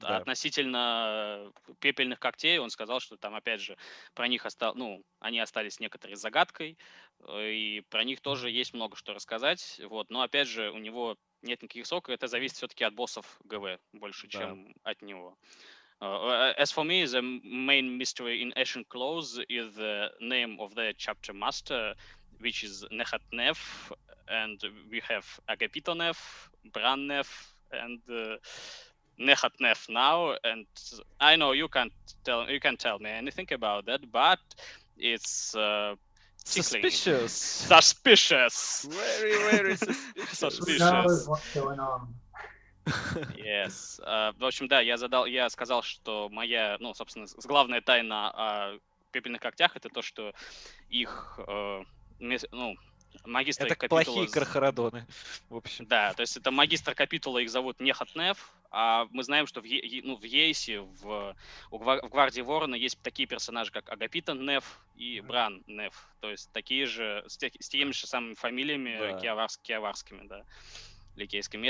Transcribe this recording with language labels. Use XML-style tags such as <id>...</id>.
<ru>Да. А относительно пепельных когтей, он сказал, что там, опять же, про них они остались некоторой загадкой, и про них тоже есть много что рассказать, вот. Но, опять же, у него нет никаких сроков, это зависит все-таки от боссов ГВ больше, да. чем от него.</ru> <en>As for me, the main mystery in Ashen Claws is the name of the chapter master, which is Nehatnev, and we have Agapitonev, Brannev, and Nehatnev now. And I know you can't tell me anything about that, but it's suspicious. Suspicious. Very suspicious. Who knows what's going on? Yes.</en> <ru>В общем, да, я сказал, что моя, ну, собственно, главная тайна о пепельных когтях — это то, что их, ну, магистр это капитула... плохие Кархарадоны, в общем. Да, то есть это магистр капитула, их зовут Нехатнев, а мы знаем, что в Ейсе, в Гвардии Ворона есть такие персонажи, как Агапитон Нев и Бран Нев, то есть такие же, с теми же самыми фамилиями, да. Киаварскими, да. Ликейскими.</ru>